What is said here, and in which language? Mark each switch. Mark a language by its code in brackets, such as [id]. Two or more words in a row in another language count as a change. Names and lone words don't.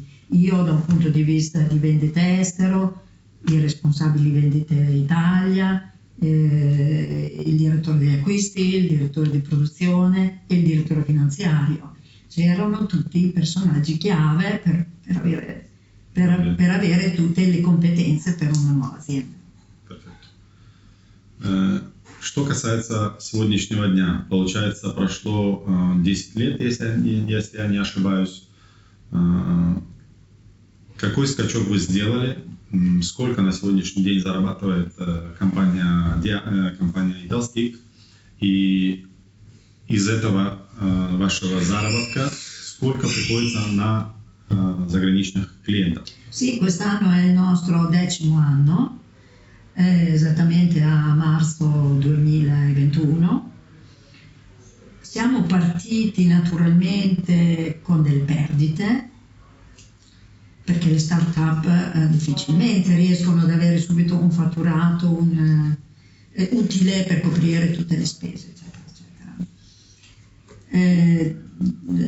[it] Io da un punto di vista di vendita estero, i responsabili vendite Italia, il direttore degli acquisti, il direttore di produzione e il direttore finanziario. C'erano tutti i personaggi chiave per avere tutte le competenze per una nuova azienda. [ru] Что касается сегодняшнего дня, получается, прошло 10 лет, если я не ошибаюсь. Какой скачок вы сделали? Сколько на сегодняшний день зарабатывает компания Italstic? И из этого вашего заработка сколько приходится на заграничных клиентов? [it] Sì, quest'anno è il nostro 10° anno. Esattamente a marzo 2021. Siamo partiti naturalmente con delle perdite, perché le start-up difficilmente riescono ad avere subito un fatturato utile per coprire tutte le spese, eccetera, eccetera.